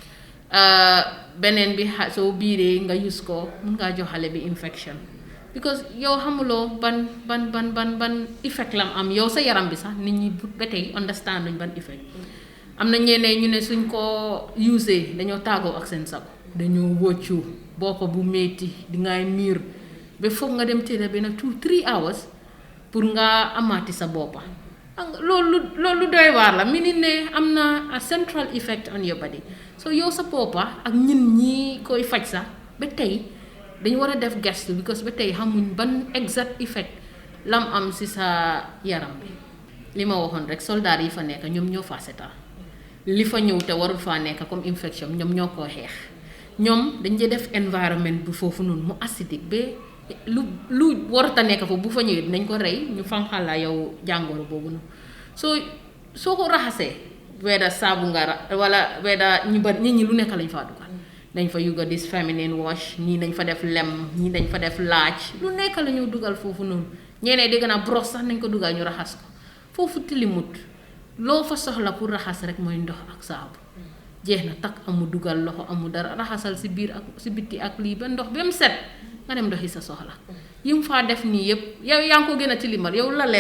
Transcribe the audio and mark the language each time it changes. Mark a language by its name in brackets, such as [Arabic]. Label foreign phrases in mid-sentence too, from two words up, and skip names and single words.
[Wolof] beneen bi soo biiree nga use ko mun ngaa jox xale bi [English] infection because [Wolof] yow xamuloo ban effect lam am yow sa yaram bi sax nit ñi ba tey understand luñ ban effect am na ñeneen ñu ne suñ ko usee dañoo tàggoo ak seen sago dañoo wóccu bopp bu metti di ngay miir ba foog nga dem tëdd benn 2-3 hours pour nga amaati sa boppa loolu doy waar la mi nit ne am na [English] a central effect on your body so [Wolof] yow sa boppa ak ñin ñi koy faj sax ba tey dañu war a def gestu because ba tey xamuñ ban [English] exact effect [Wolof] lam am si sa yaram bi li ma waxoon rek soldat yi fa nekk ñoom ñoo fa setal li fa ñëw te warul faa nekk [French] comme infection [Wolof] ñoom ñoo koo xeex ñoom dañ dee def environment bu foofu noonu mu acidique ba lu warata nekk foofu bu fa ñëwee dinañ ko rey ñu fanqal la yow jàngoro boobu noonu soo ko raxasee weda saabu nga wala weda ñu bari nit ñi lu nekk lañ faa dugal dañ fa yuga [English] this feminine wash [Wolof] ñii dañ fa def lem ñii dañ fa def laaj lu nekk la ñu dugal foofu noonu ñeneen dégg naa brosse sax nañ ko dugal ñu raxas ko foofu tilimut loo fa soxla pour raxas rek mooy ndox ak saabu jeex na takk amu dugal loxo amu dara raxasal si biir ak si bitti ak lii ba ndox ba mu set nga dem doxi sa soxla yi mu faa def nii yëpp yow yaa ngi ko gën a tilimal yow la leer